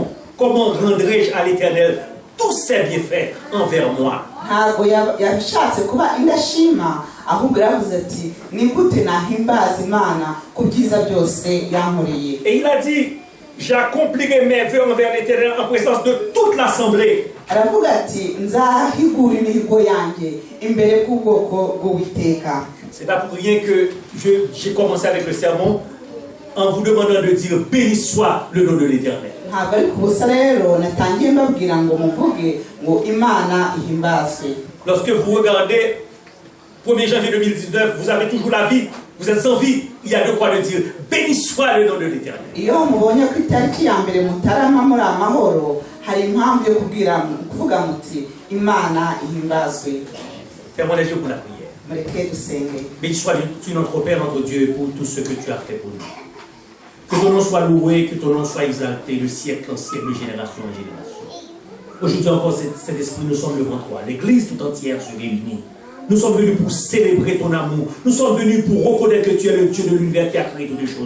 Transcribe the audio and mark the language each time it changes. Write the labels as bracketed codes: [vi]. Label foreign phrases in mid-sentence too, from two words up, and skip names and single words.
[fr] Comment rendrai-je à l'Éternel tous ses bienfaits envers moi? [rw] Ntago yashatse kuba indashima, ahubwo yavuze ati ni gute nahimbaza Imana ku byiza byose yankoreye. [fr] Et il a dit, j'accomplirai mes vœux envers l'Éternel en présence de toute l'assemblée. [rw] Aravuga ati nzahigura imihigo yanjye imbere bw'ubwoko bw'Uwiteka. [fr] C'est pas pour rien que j'ai commencé avec le sermon en vous demandant de dire béni soit le nom de l'Éternel. [rw] Ntabwo ari ku busa rero natangiye mbabwira ngo muvuge ngo Imana ihimbazwe. [fr] Lorsque vous regardez 1er janvier 2019, vous avez toujours la vie, vous êtes en vie, il y a de quoi le dire. Béni soit le nom de l'Éternel. [rw] Iyo mubonye ko itariki ya mbere Mutarama muri amahoro, hari impamvu yo kuvuga muti Imana ihimbazwe. [fr] Fermons les yeux pour la prière. [rw] Mureke dusenge. [fr] Béni soit-tu notre Père, notre Dieu, pour tout ce que tu as fait pour nous. Que ton nom soit loué, que ton nom soit exalté, de siècle en siècle, de génération en génération. Aujourd'hui encore, cet esprit, nous sommes devant toi. L'Église tout entière se réunit. Nous sommes venus pour célébrer ton amour. Nous sommes venus pour reconnaître que tu es le Dieu de l'univers qui a créé toutes les choses.